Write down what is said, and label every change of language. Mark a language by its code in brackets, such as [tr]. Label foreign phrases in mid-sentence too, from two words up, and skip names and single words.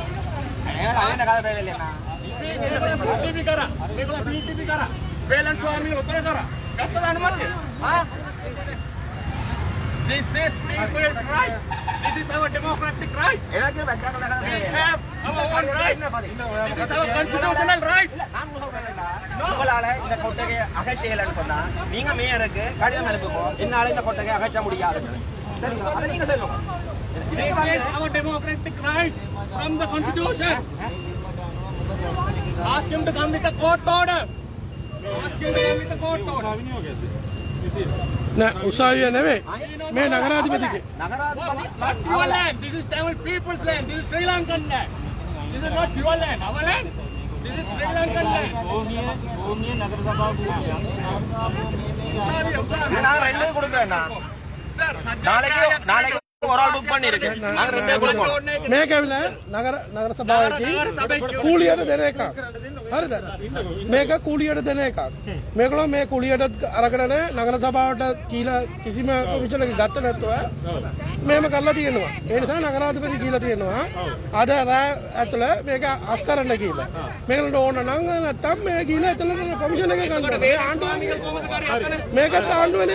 [en] This is people's right. This is our democratic right. We have our own right. This is our constitutional right. [ta] உங்களால இந்த கொட்டகையை அகற்றலன்னு சொன்னா நீங்க மேயருக்கு கடிதம் அனுப்புங்க என்னால இந்த கொட்டகையை அகற்ற முடியாது சரிங்களா அதை நீங்க சொல்லுங்க [en] This is our democratic right from the constitution. Ask him to come with a court order. Ask him to come with a court order. [si] උසාවිය නෙවෙයි මේ නගරාධිපතිගේ [en] Not your land. This is Tamil people's land. This is Sri Lankan land. This is not your land. Our land. This is Sri Lankan land. [si] භූමිය නගර සභාව භූමිය [ta] நான் ரெண்டு கொடுக்கிறேன் நாளைக்கு ஒரு ஆள் புக் பண்ணிருக்கு நாங்க ரெண்டே கொடுப்போம் [si] මේක ඇවිල්ලා නගර සභාවේදී කූලියට දෙන එකක් හරිද මේක කූලියට දෙන එකක් මේගොල්ලෝ මේ කූලියට අරගෙන නගර සභාවට කියලා කිසිම විචලක ගත්ත නැතුව මේම කරලා තියෙනවා ඒ නිසා නගරාධිපති කියලා තියෙනවා අද රෑ ඇතුළ මේක අස් කරන්න කියලා මේගොල්ලෝ ඕන නම් නැත්තම් මේ කියලා ඇතුළට කොමිෂන් එක ගන්න මේ ආණ්ඩුව මේකත් ආණ්ඩුවනේ